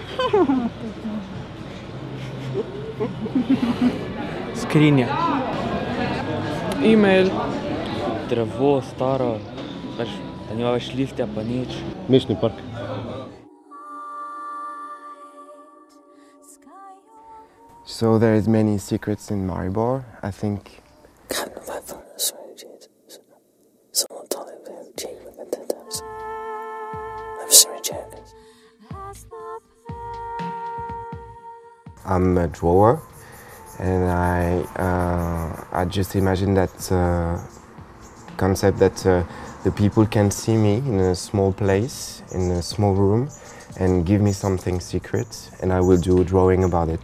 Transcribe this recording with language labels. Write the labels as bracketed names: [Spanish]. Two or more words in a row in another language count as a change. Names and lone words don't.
[Slovenian] Skrinja. E-mail. Drevo, staro, da nima več listja pa nič. Mestni park. [English] So there is many secrets in Maribor, I think. I'm a drawer, and I just imagine that concept that the people can see me in a small place, in a small room, and give me something secret, and I will do a drawing about it.